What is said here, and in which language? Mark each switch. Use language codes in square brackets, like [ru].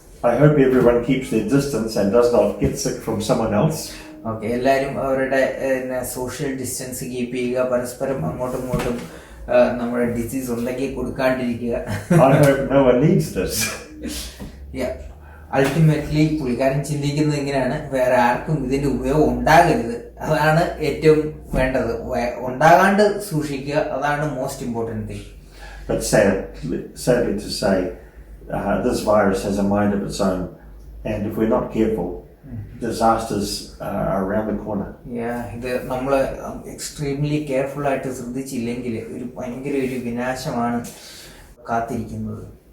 [en] I hope everyone keeps their distance and does not get sick from someone else. [ml] Okay, എല്ലാവരും അവരുടെ social distance keep ചെയ്യുക. പരസ്പരം അങ്ങോട്ടും ഇങ്ങോട്ടും നമ്മുടെ ഡിസീസ് ഉണ്ടെങ്കിൽ കൊടുക്കാണ്ടിരിക്കുക. [en] I hope no one needs this. [ml] Ultimately പുള്ളിക്കാരൻ ചിന്തിക്കുന്നത് ഇങ്ങനെയാണ്, വേറെ ആർക്കും ഇതിന്റെ ഉപയോഗം ഉണ്ടാകരുത്. അതാണ് ഏറ്റവും വേണ്ടത്. ഉണ്ടാകാണ്ട് സൂക്ഷിക്കുക, അതാണ് [en] Most important thing. But sadly to say, this virus has a mind of its own, and if we're not careful, disasters are around the corner. [ml] ഇത് നമ്മൾ എക്സ്ട്രീംലി കെയർഫുൾ ആയിട്ട് ശ്രദ്ധിച്ചില്ലെങ്കിൽ ഒരു ഭയങ്കര ഒരു വിനാശമാണ് കാത്തിരിക്കുന്നത്.